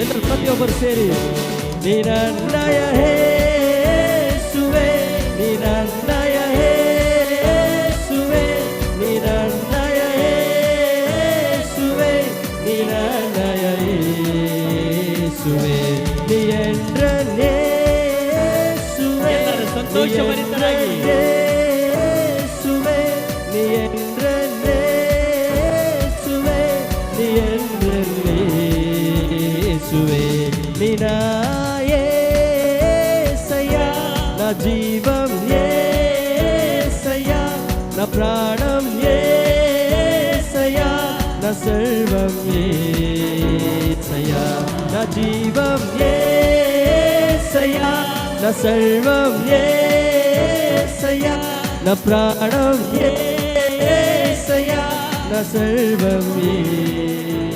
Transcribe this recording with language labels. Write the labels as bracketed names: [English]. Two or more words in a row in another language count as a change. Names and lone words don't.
[Kannada] ಎಲ್ಲರೂ ಪ್ರತಿಯೊಬ್ಬರು ಸೇರಿ ನಿನ್ನಯ ಯೇಸುವೇ, ನಿನ್ನಯ ಯೇಸುವೇ, ನಿನ್ನಯ ಯೇಸುವೇ, ನಿನ್ನಯ ಯೇಸುವೇ, ನೀ ಎಂದ್ರನೇ ಯೇಸುವೇ, ಎಲ್ಲರೂ ಸಂತೋಷಭರಿತರಾಗಿ ಯೇಸುವೇ, ನೀ ಎಂದ್ರನೇ ಯೇಸುವೇ, ನೀ ಎಂದ್ರನೇ ಯೇಸುವೇ, ನಿನ್ನ [Telugu] యేసయ్యా, నా జీవం యేసయ్యా, నా ప్రాణం యేసయ్యా, నా సర్వం యేసయ్యా, నా జీవం యేసయ్యా, నా సర్వం యేసయ్యా, నా ప్రాణం యేసయ్యా, నా సర్వం యేసయ్యా.